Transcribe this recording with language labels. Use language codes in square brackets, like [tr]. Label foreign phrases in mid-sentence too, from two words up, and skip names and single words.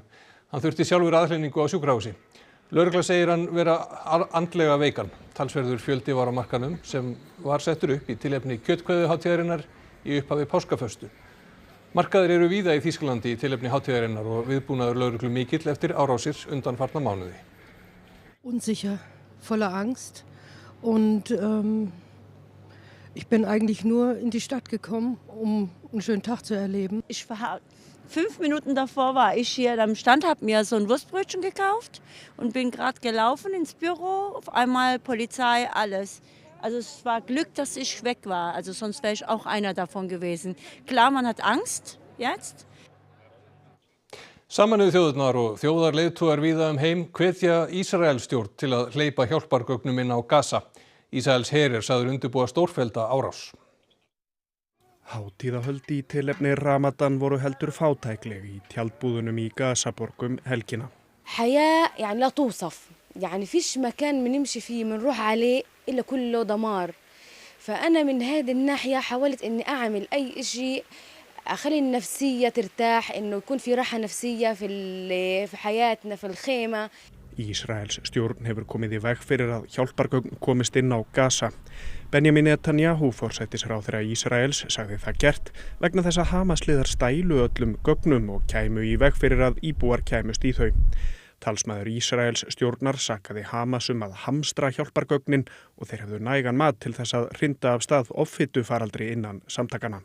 [is] Hann þurfti sjálfur aðhlynningu á sjúkrahúsi. Lögregla segir hann vera andlega veikan. Talsverður fjöldi var á markanum sem var settur upp í tilefni kjötkveðuhátíðarinnar í upphafi páskaföstu. Markaðir eru víða í Þýskalandi í tilefni hátíðarinnar og viðbúnaður lögreglu mikill eftir árásir undanfarna mánuði. [de] Unsicher, voller Angst und ich bin eigentlich nur in die Stadt gekommen, um einen schönen Tag zu erleben. 5 Minuten davor war ich hier am Stand, habe mir so ein Wurstbrötchen gekauft und bin gerade gelaufen ins Büro. Auf einmal Polizei, alles. Also es war Glück, dass ich weg war, also sonst wäre ich auch einer davon gewesen. Klar, man hat Angst jetzt. [is] Sameinuðu þjóðirnar og þjóðarleiðtogar víða heim hvetja Ísraelsstjórn til að hleypa hjálpargögnum inn á Gaza. Ísraels her sagður undirbúa stórfellda árás. Hátíðahöld í tilefni Ramadan voru heldur fátækleg í tjaldbúðunum í Gazaborgum helgina. [ar] حياة يعني لا توصف يعني فيش مكان بنمشي فيه بنروح عليه إلا كله دمار فأنا من هذه الناحية حاولت إني أعمل أي شيء أخلي النفسية ترتاح إنه يكون في راحة نفسية في حياتنا في الخيمة. [is] Ísraels stjórn hefur komið í veg fyrir að hjálpargögn komist inn á Gaza. Benjamin Netanyahu, forsætisráðherra Ísraels, sagði það gert vegna þess að Hamas-liðar stælu öllum gögnum og kæmu í veg fyrir að íbúar kæmust í þau. Talsmaður Ísraels stjórnar sakaði Hamas að hamstra hjálpargögnin og þeir hefðu nægan mat til þess að hrinda af stað offitu-faraldri innan samtakana.